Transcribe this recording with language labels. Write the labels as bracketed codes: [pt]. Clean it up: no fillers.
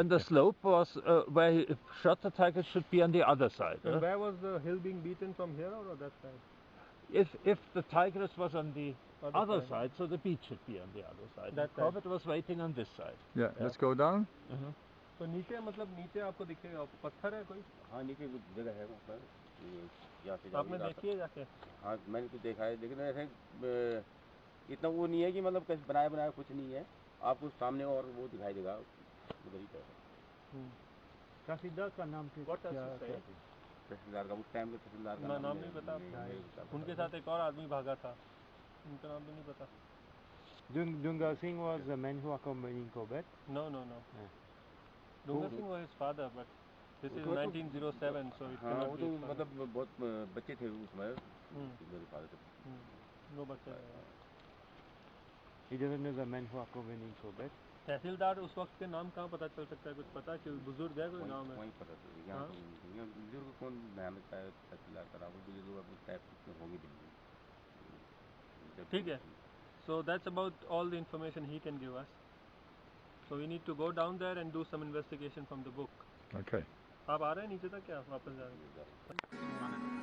[en] and the slope was where he shot the tiger should be on the other side. And where was the hill being beaten, from here or that side? If the tigress was on the other side, so the beach should be on the other side. That And Corbett was waiting on this side. Yeah, let's go down. [hi] तो नीचे मतलब नीचे आपको दिखेगा पत्थर है कोई? हाँ नीचे कुछ जगह है वहाँ पर यहाँ से आपने देखी है जाके? हाँ मैंने तो देखा है, लेकिन ऐसे इतना वो नहीं है कि मतलब कैसे बनाया कुछ नहीं है, आपको सामने और वो दिखाई देगा उधर ही पर। तहसीलदार का नाम तहसीलदार का उस टाइम के तहसीलदार का नाम नहीं पता। उनके साथ एक और आदमी भागा था, उनका नाम भी नहीं पता। [en] Dunga Singh was the man who accompanied Corbett. No. Dunga Singh was his father, but this is 1907, so it [hi] हाँ [en] cannot [hi] वो [en] be [hi] तो [en] his father. [hi] मतलब बहुत बच्चे थे उस समय मेरे फादर थे। [en] No [hi] बच्चे। [en] He doesn't know the man who accompanied Corbett. [hi] तहसीलदार उस वक्त के नाम कहाँ पता चल सकता है, कुछ पता कि बुजुर्ग है कोई नाम है? वहीं पता चल यहाँ बुजुर्ग कौन ध्यान रखता है तहसीलदार का नाम, बुजुर्ग अपने टाइप में होंगे दिल्ली। ठीक है। [en] So that's about all the information he can give us. So we need to go down there and do some investigation from the book. Okay. [hi] आप आ रहे हैं नीचे तक क्या वापस जा रहे हैं?